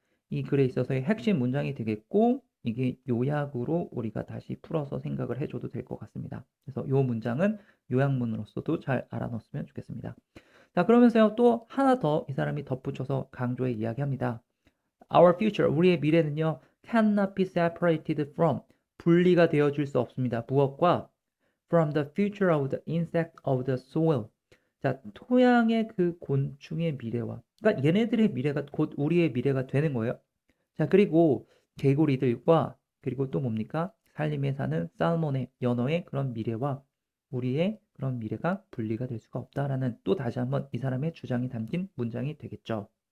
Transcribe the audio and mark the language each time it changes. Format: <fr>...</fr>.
<ko>이 글에 있어서의 핵심 문장이 되겠고 이게 요약으로 우리가 다시 풀어서 생각을 해줘도 될 것 같습니다. 그래서 이 문장은 요약문으로서도 잘 알아놓았으면 좋겠습니다. 자, 그러면서요 또 하나 더 이 사람이 덧붙여서 강조해 이야기합니다.</ko> <en>Our future,</en> <ko>우리의 미래는요</ko> <en>cannot be separated from,</en> <ko>분리가 되어줄 수 없습니다. 무엇과?</ko> <en>From the future of the insect of the soil.</en> <ko>자, 토양의 그 곤충의 미래와, 그러니까 얘네들의 미래가 곧 우리의 미래가 되는 거예요. 자, 그리고 개구리들과 그리고 또 뭡니까? 산림에 사는 살몬의 연어의 그런 미래와 우리의 그런 미래가 분리가 될 수가 없다라는 또 다시 한번 이 사람의 주장이 담긴 문장이 되겠죠.</ko>